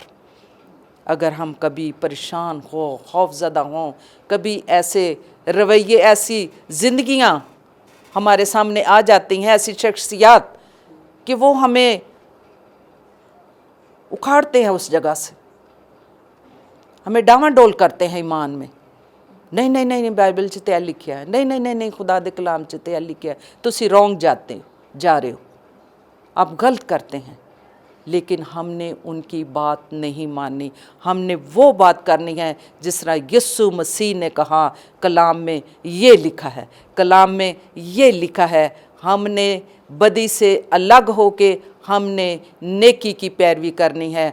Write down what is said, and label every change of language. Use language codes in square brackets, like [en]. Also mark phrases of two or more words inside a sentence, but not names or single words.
[ur] اگر ہم کبھی پریشان ہو، خوف زدہ ہوں، کبھی ایسے رویے، ایسی زندگیاں ہمارے سامنے آ جاتی ہیں، ایسی شخصیات کہ وہ ہمیں اکھاڑتے ہیں اس جگہ سے، ہمیں ڈاواں ڈول کرتے ہیں ایمان میں۔ [pa] نہیں بائبل چ تے لکھیا ہے، نہیں خدا دے کلام چ تے لکھیا ہے، تسی رونگ جا رہے ہو، [ur] آپ غلط کرتے ہیں۔ لیکن ہم نے ان کی بات نہیں مانی. ہم نے وہ بات کرنی ہے جس طرح یسوع مسیح نے کہا، کلام میں یہ لکھا ہے، کلام میں یہ لکھا ہے. ہم نے بدی سے الگ ہوکے ہم نے نیکی کی پیروی کرنی ہے.